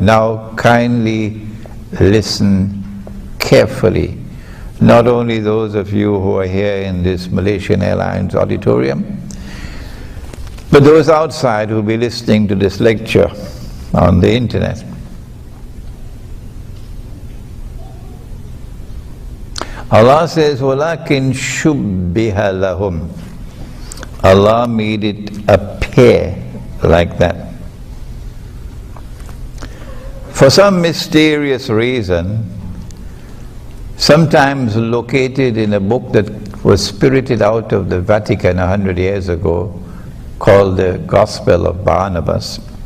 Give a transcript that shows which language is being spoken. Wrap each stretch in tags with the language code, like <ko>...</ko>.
<en>Now kindly listen carefully. Not only those of you who are here in this Malaysian Airlines auditorium, but those outside who will be listening to this lecture on the internet. Allah says,</en> <ar>وَلَكِنْ شُبِّهَ لَهُمْ.</ar> <en>Allah made it appear like that. For some mysterious reason, sometimes located in a book that was spirited out of the Vatican 100 years ago, called the Gospel of Barnabas.</en>